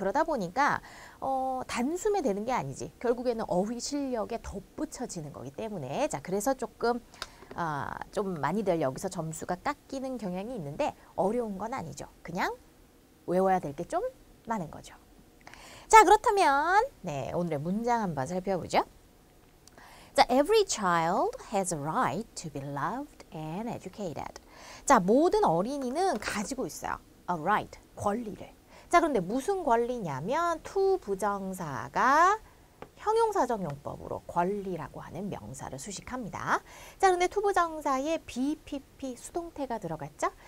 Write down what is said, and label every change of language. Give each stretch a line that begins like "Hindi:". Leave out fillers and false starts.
Korean: 그러다 보니까 단수면 되는 게 아니지, 결국에는 어휘 실력에 덧붙여지는 거기 때문에, 자, 그래서 조금 좀 많이들 여기서 점수가 깎이는 경향이 있는데 어려운 건 아니죠. 그냥 외워야 될 게 좀 많은 거죠. 자, 그렇다면 오늘의 문장 한번 살펴보죠. 자,
English: every child has a right to be loved and educated.
Korean: 자, 모든 어린이는 가지고 있어요. a right, 권리를. 자, 그런데 무슨 권리냐면 to 부정사가 형용사적 용법으로 권리라고 하는 명사를 수식합니다. 자, 그런데 to 부정사에 BPP 수동태가 들어갔죠?